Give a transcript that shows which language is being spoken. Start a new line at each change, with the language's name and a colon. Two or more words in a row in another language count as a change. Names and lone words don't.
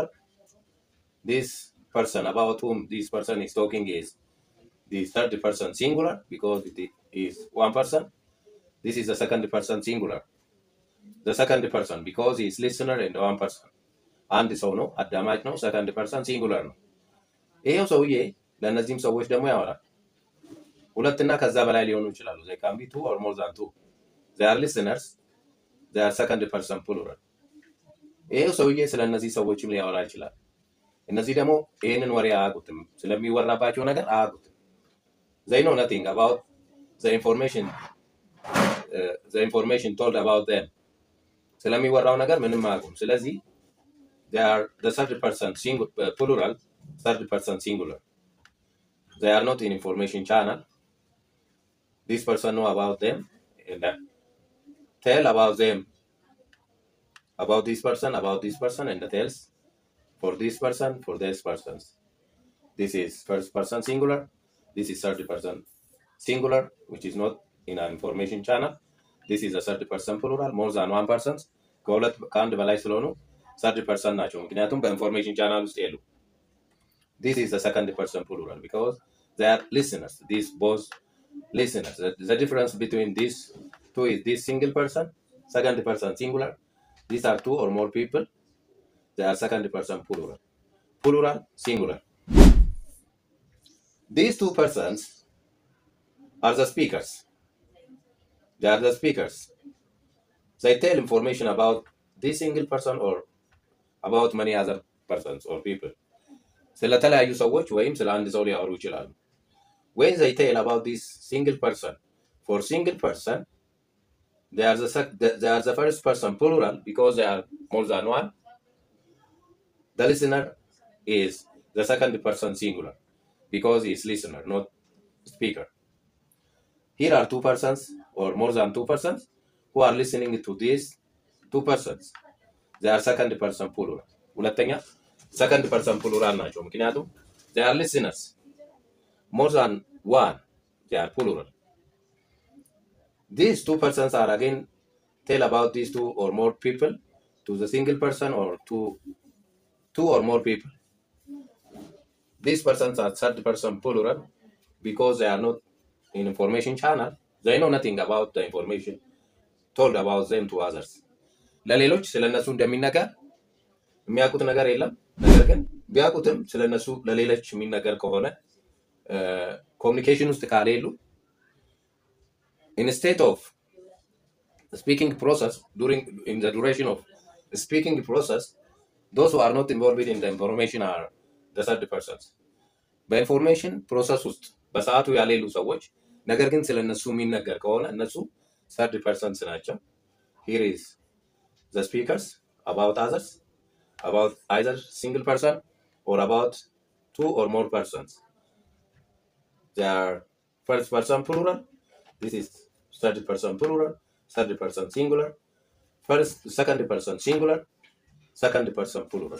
English: This person about whom this person is talking is the third person singular because it is one person. This is the second person singular. The second person because he is listener and one person.
Amharic: አንድ ሰው ነው፣ አዳማጭ ነው።
English: second person singular
Amharic: ነው። ይሄው ሰውዬ ለእነዚህም ሰዎች ደግሞ ያወራል። ሁለትና ከዛ በላይ ሊሆኑ ይችላሉ።
English: they can be two or more than two. they are listeners. they are second person plural.
Amharic: ይሄው ሰውዬ ስለ እነዚህ ሰዎችም ሊያወራ ይችላል። እነዚህ ደግሞ ይሄንን ወሬ አያውቁትም፣ ስለሚወራባቸው ነገር አያውቁትም።
English: they know nothing about the information told about them.
Amharic: ስለሚወራው ነገር ምንም አያውቁም። ስለዚህ
English: they are the third person plural, third person singular. They are not in information channel. This person know about them and tell about them, about this person, and tells for this person, for this persons. This is first person singular. This is third person singular, which is not in an information channel. This is a third person plural, more than one persons.
Amharic: ከአንድ በላይ ስለሆኑ
English: third person
Amharic: ናቸው፣ ምክንያቱም በኢንፎርሜሽን ቻናል ውስጥ የሉ።
English: This is the second person plural because they are listeners. These both listeners. The difference between these two is this single person, second person singular. These are two or more people. They are second person plural. Plural, singular. These two persons are the speakers. They are the speakers. They tell information about this single person or about many other persons or people.
Amharic: ስለተለያዩ ሰዎች ወይም ስለ አንድ ሰው ሊያወሩ ይችላሉ።
English: When they tell about this single person, for single person, they are the first person plural because they are more than one. The listener is the second person singular because he is listener, not speaker. Here are two persons or more than two persons who are listening to these two persons. They are second person plural. ሁለተኛ second person plural
Amharic: ናቸው፣ ምክንያቱም
English: they are listeners. More than one, they are plural. These two persons are again tell about these two or more people to the single person or to two or more people. These persons are third person plural because they are not in information channel. They know nothing about the information told about them to others.
Amharic: ለሌሎች ስለነሱ እንደሚነገር የሚያውቁት ነገር የለም። ነገር ግን ቢያውቁትም ስለነሱ ለሌሎች የሚነገር ከሆነ ኮሚኒኬሽን ውስጥ ካሌሉ
English: instead of speaking process in the duration of speaking process, those who are not involved in the information are the third persons.
Amharic: በኢንፎርሜሽን ፕሮሰስ ውስጥ በሰዓቱ ያሌሉ ሰዎች ነገር ግን ስለነሱ የሚነገር ከሆነ እነሱ
English: third persons ናቸው። Here is the speakers about others, about either single person or about two or more persons. They are first person plural. This is third person plural, third person singular, second person singular, second person plural.